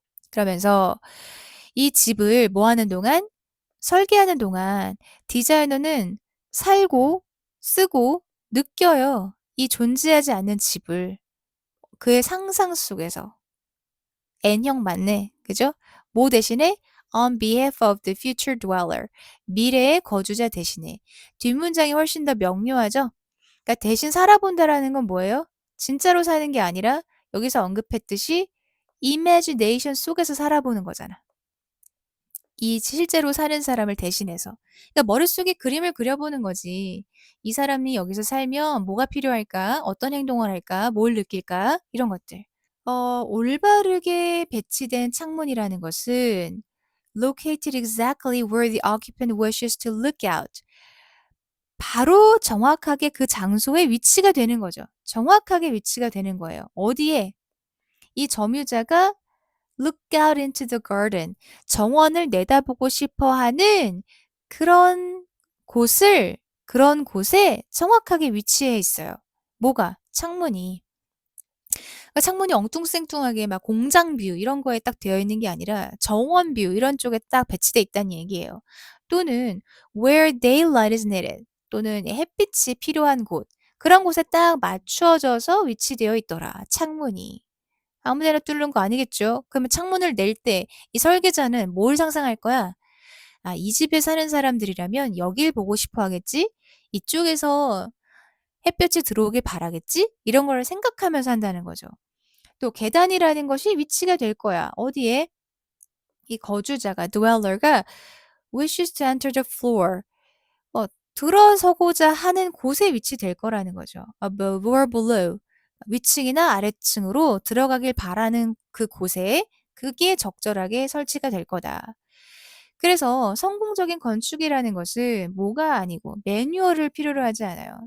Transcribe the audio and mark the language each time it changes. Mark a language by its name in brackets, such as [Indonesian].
[Korean] 그러면서 이 집을 뭐 하는 동안? 설계하는 동안 디자이너는 살고 쓰고 느껴요. 이 존재하지 않는 집을 그의 상상 속에서. N형 맞네. 그죠? 뭐 대신에 [English] on behalf of the future dweller. [Korean] 미래의 거주자 대신에. 뒷문장이 훨씬 더 명료하죠? 그러니까 대신 살아본다라는 건 뭐예요? 진짜로 사는 게 아니라 여기서 언급했듯이 imagination 속에서 살아보는 거잖아. 이 실제로 사는 사람을 대신해서. 그러니까 머릿속에 그림을 그려보는 거지. 이 사람이 여기서 살면 뭐가 필요할까? 어떤 행동을 할까? 뭘 느낄까? 이런 것들. 올바르게 배치된 창문이라는 것은 [English] located exactly where the occupant wishes to look out. [Korean] 바로 정확하게 그 장소에 위치가 되는 거죠. 정확하게 위치가 되는 거예요. 어디에? 이 점유자가 [English] look out into the garden. [Korean] 정원을 내다보고 싶어 하는 그런 그런 곳에 정확하게 위치해 있어요. 뭐가? 창문이. 그러니까 창문이 엉뚱생뚱하게 막 공장 뷰 이런 거에 딱 되어 있는 게 아니라 정원 뷰 이런 쪽에 딱 배치돼 있다는 얘기예요. 또는 [English] where daylight is needed [Korean] 또는 햇빛이 필요한 곳 그런 곳에 딱 맞추어져서 위치되어 있더라. 창문이. 아무 데나 뚫는 거 아니겠죠? 그러면 창문을 낼 때 이 설계자는 뭘 상상할 거야? 아, 이 집에 사는 사람들이라면 여길 보고 싶어 하겠지? 이쪽에서 햇볕이 들어오길 바라겠지? 이런 걸 생각하면서 한다는 거죠. 또 계단이라는 것이 위치가 될 거야. 어디에? 이 거주자가 [English] dweller가 wishes to enter the floor. [Korean] 들어서고자 하는 곳에 위치될 거라는 거죠. [English] above or below. [Korean] 위층이나 아래층으로 들어가길 바라는 그 곳에 그게 적절하게 설치가 될 거다. 그래서 성공적인 건축이라는 것은 뭐가 아니고 매뉴얼을 필요로 하지 않아요.